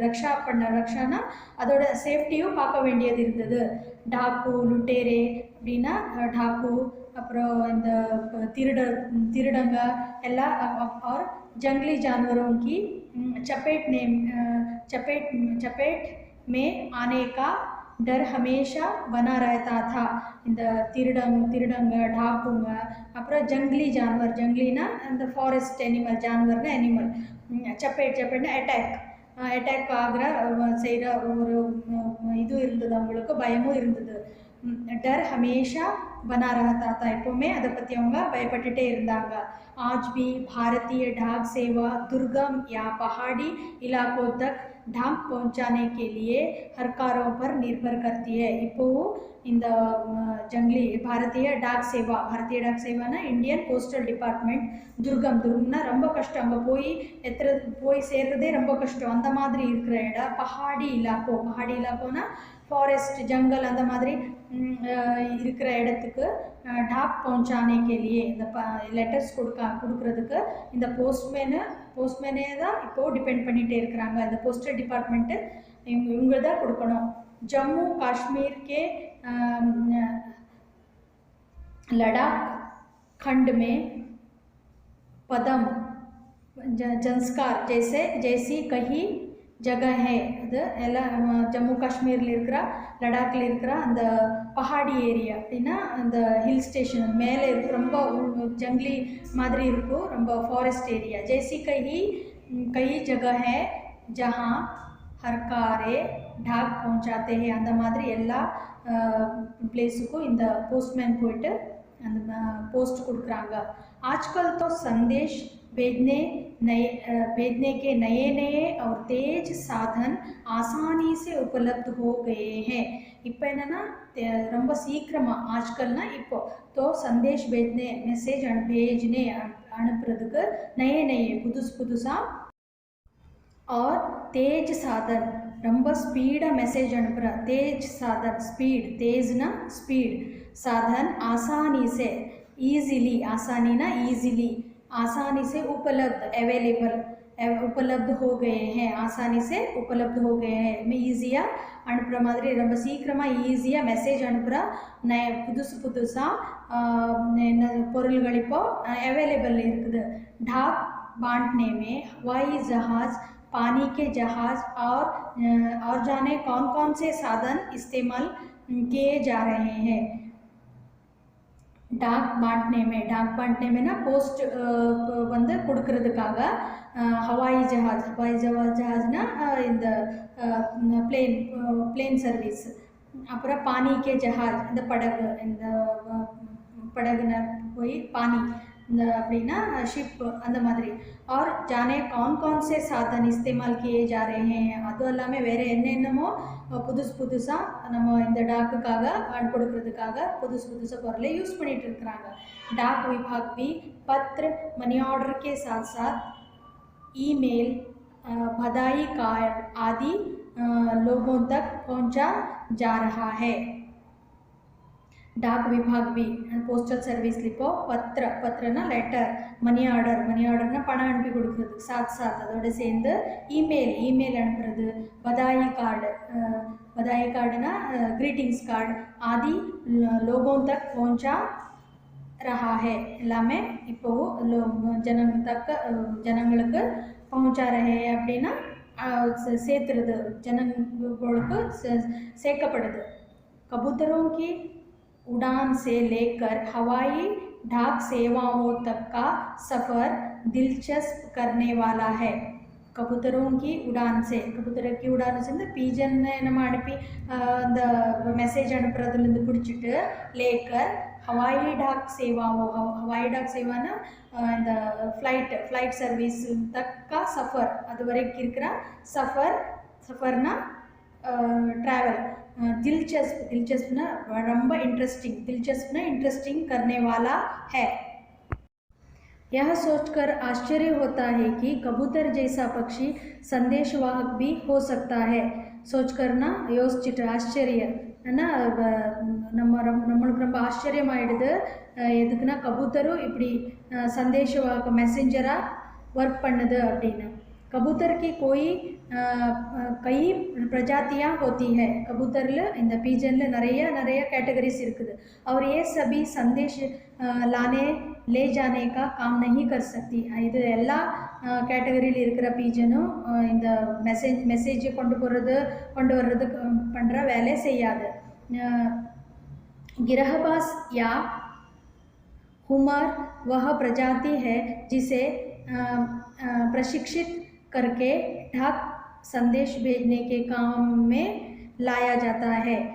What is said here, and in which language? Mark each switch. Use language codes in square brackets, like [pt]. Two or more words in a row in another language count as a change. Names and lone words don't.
[ta] ரக்ஷானா அதோட சேஃப்டியும் பார்க்க வேண்டியது இருந்தது. [hi] डाकू लुटेरे [ta] அப்படின்னா டாக்கு, அப்புறம் இந்த திருடங்க எல்லாம், [hi] और जंगली जानवरों की चपेट में आने का डर हमेशा बना रहता था. [ta] இந்த திருடங்க டாக்குங்க, அப்புறம் [hi] जंगली जानवर, [ta] ஜங்லினா அந்த [en] forest animal, [ta] ஜான்வர்னா அனிமல், சப்பேட்னா அட்டாக் ஆகிற செய்கிற ஒரு இது இருந்தது, அவங்களுக்கு பயமும் இருந்தது. [hi] डर हमेशा बना रहता था, [ta] எப்போவுமே அதை பற்றி அவங்க பயப்பட்டுட்டே இருந்தாங்க. [hi] आज भी भारतीय डाक सेवा दुर्गम या पहाड़ी इलाकों तक डाक पहुंचाने के लिए हरकारों पर निर्भर करती है. [ta] இப்போவும் இந்த ஜங்லி [hi] भारतीय डाक सेवाना [en] Indian postal department. [ta] துர்கம்னா ரொம்ப கஷ்டம், அங்கே போய் சேர்றதே ரொம்ப கஷ்டம், அந்த மாதிரி இருக்கிற இடம். [hi] पहाड़ी इलाकोना [ta] ஃபாரஸ்ட், ஜங்கல் அந்த மாதிரி இருக்கிற இடத்துக்கு [hi] डाक पहुंचाने के लिए [ta] இந்த லெட்டர்ஸ் கொடுக்கறதுக்கு இந்த போஸ்ட்மேனே தான் இப்போது டிபெண்ட் பண்ணிகிட்டே இருக்கிறாங்க. இந்த போஸ்டல் டிபார்ட்மெண்ட்டு இவங்க தான் கொடுக்கணும். [hi] जम्मू कश्मीर के लद्दाख खंड में पदम जंस्कार जैसी कई जगह है. [ta] அது எல்லாம் ஜம்மு காஷ்மீரில் இருக்கிற லடாக்கில் இருக்கிற அந்த பஹாடி ஏரியா அப்படின்னா அந்த [en] hill station [ta] மேலே இருக்கு, ரொம்ப ஜங்லி மாதிரி இருக்கும், ரொம்ப [en] forest area. [hi] जैसी कई जगह है जहाँ हरकारे டாக் पहुंचाते हैं. [ta] அந்த மாதிரி எல்லா பிளேஸுக்கும் இந்த போஸ்ட்மேன் போயிட்டு அந்த போஸ்ட் கொடுக்குறாங்க. [hi] आजकल तो संदेश भेजने के नए और तेज साधन आसानी से उपलब्ध हो गए हैं. [ta] இப்போ என்னன்னா ரொம்ப சீக்கிரமாக, ஆஜ்கல்னா இப்போ, [hi] तो संदेश भेजने மெசேஜ் भेजने அனுப்புறதுக்கு नए புதுசாக और तेज साधन [ta] ரொம்ப ஸ்பீடாக மெசேஜ் அனுப்புகிற [hi] तेज साधन, स्पीड, तेजना स्पीड, साधन आसानी से, ईजिली, आसानीना ईजिली, आसानी से उपलब्ध, अवेलेबल, उपलब्ध हो गए हैं, आसानी से उपलब्ध हो गए हैं. [ta] ஈஸியாக அனுப்புகிற மாதிரி, ரொம்ப சீக்கிரமாக ஈஸியாக மெசேஜ் அனுப்புகிற புதுசாக பொருள்கள் இப்போது अवेलेबल இருக்குது. [hi] டாக் बांटने में हवाई जहाज़, पानी के जहाज़ और जाने कौन से साधन इस्तेमाल किए जा रहे हैं. डाक बांटने में ना पोस्ट [ta] வந்து கொடுக்கறதுக்காக [hi] हवाई जहाज़னா [ta] இந்த [en] plane service, [ta] அப்புறம் [hi] पानी के जहाज़ [ta] இந்த படகுன போய் அப்படின்னா ஷிப் அந்த மாதிரி. [hi] और जाने कौन कौन से साधन इस्तेमाल किए जा रहे हैं [ta] அதுவும் எல்லாமே வேறு என்னென்னமோ புதுசாக நம்ம இந்த டாக்குக்காக கொடுக்கறதுக்காக புதுசாக பொருளை யூஸ் பண்ணிட்டு இருக்கிறாங்க. [hi] डाक विभाग भी पत्र मनी ऑर्डर के साथ साथ ईमेल बधाई कार्ड आदि लोगों तक पहुंचा जा रहा है. डाक विभाग भी [en] postal service [ta] இப்போ பத்திரனா லெட்டர், [en] money orderனா [ta] பணம் அனுப்பி கொடுக்குறதுக்கு சாத் அதோடு சேர்ந்து இமெயில் அனுப்புறது, பதாயி கார்டுனா [en] greetings card [hi] आदि लोगों तक पहुंचा रहा है [ta] எல்லாமே இப்போ ஜனங்களுக்கு [hi] पहुंचा रहे हैं [ta] அப்படின்னா சேர்த்துறது, ஜனங்களுக்கு சேர்க்கப்படுது. [hi] कबूतरों की उड़ान से लेकर हवाई ढाक सेवाओं तक का सफ़र दिलचस्प करने वाला है. कबूतरों की उड़ान से [ta] இந்த பீஜன் நம்ம அனுப்பி அந்த மெசேஜ் அனுப்புறதுலேருந்து பிடிச்சிட்டு லேக்கர் [hi] हवाई ढाक सेवाना [ta] இந்த [en] flight service [hi] तक का सफ़र [ta] அது வரைக்கும் இருக்கிற சஃபர்னா ट्रैवल. [hi] दिलचस्पना ரொம்ப इंटरेस्टिंग करने वाला है. यह सोचकर आश्चर्य होता है कि कबूतर जैसा पक्षी संदेशवाहक भी हो सकता है. [ta] सोचकरना யோசிச்சுட்டு ஆச்சரிய நம்மளுக்கு ரொம்ப ஆச்சரியமாயிடுது. எதுக்குன்னா கபூத்தரும் இப்படி சந்தேஷவாக மெசேஞ்சராக ஒர்க் பண்ணுது அப்படின்னு. [hi] कबूतर की कई प्रजातियाँ होती है. [ta] कबूतरिல் இந்த பீஜனில் நிறைய कैटेगरीज இருக்குது. [hi] और ये सभी संदेश ले जाने का काम नहीं कर सकती. [ta] இது எல்லா கேட்டகரியில் இருக்கிற பீஜனும் இந்த மெசேஜ் கொண்டு வர்றது பண்ணுற வேலை செய்யாது. [hi] गिरहबाज या हुमर वह प्रजाति है जिसे प्रशिक्षित करके ढाक संदेश भेजने के काम में लाया जाता है.